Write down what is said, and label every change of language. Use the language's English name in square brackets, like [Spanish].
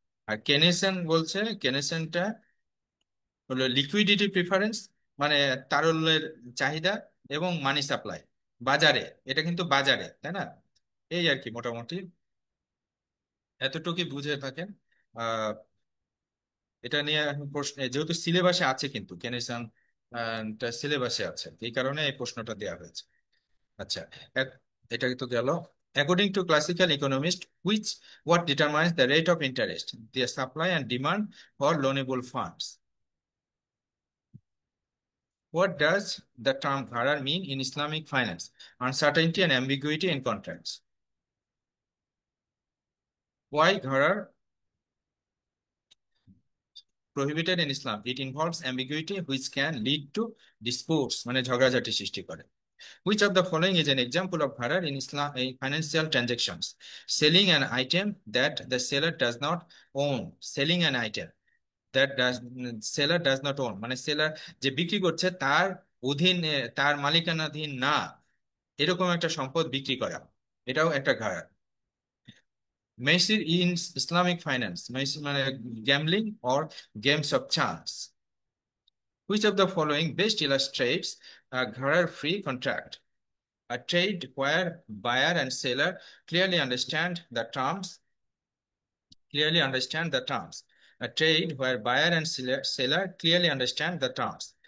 [Bangla] আর কেনেসন বলছে, কেনেসনটা হলো liquidity preference, মানে তারল্যের চাহিদা এবং মানি সাপ্লাই বাজারে, এটা কিন্তু বাজারে তাই না? এই আর কি মোটামুটি এতটুকুই বুঝে থাকেন। আহ এটা নিয়ে এখন প্রশ্ন, যেহেতু সিলেবাসে আছে, কিন্তু কেনেসান সিলেবাসে আছে, এই কারণে এই প্রশ্নটা দেওয়া হয়েছে। আচ্ছা, এক- এটা তো গেল। [English] According to classical economists, which what determines the rate of interest, the supply and demand for loanable funds. What does the term gharar mean in Islamic finance? Uncertainty and ambiguity in contracts. Why gharar prohibited in Islam? It involves ambiguity which can lead to disputes, [Bangla] মানে ঝগড়াঝাটি সৃষ্টি করে। [English] Which of the following is an example of gharar in Islam in financial transactions? Selling an item that the seller does not own. Selling an item that seller does not own, [Bangla] মানে seller যে বিক্রি করছে তার অধীন, তার মালিকানাধীন না, এরকম একটা সম্পদ বিক্রি করা, এটাও একটা ঘাড়। মেসির ইন ইসলামিক ফাইন্যান্স, মেসির মানে [English] Gambling or games of chance. Which of the following best illustrates a gharar free contract? A trade where buyer and seller clearly understand the terms, clearly understand the terms. A trade where buyer and seller clearly understand the terms.